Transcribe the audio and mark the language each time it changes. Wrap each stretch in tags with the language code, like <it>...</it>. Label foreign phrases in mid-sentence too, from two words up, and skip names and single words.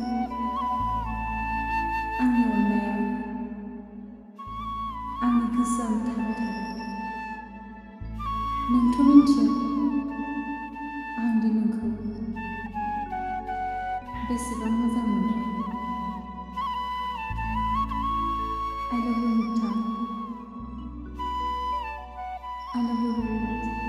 <brx>आंनि अननायाव आंनि गोसोआव थाबाय थागोन नोंथ' मिन्थियो आं दि नोंखौ बेसेबां मोजां मोनो</brx> <en>I love you</en> <brx>मोगथां</brx> <en>I love you very much</en>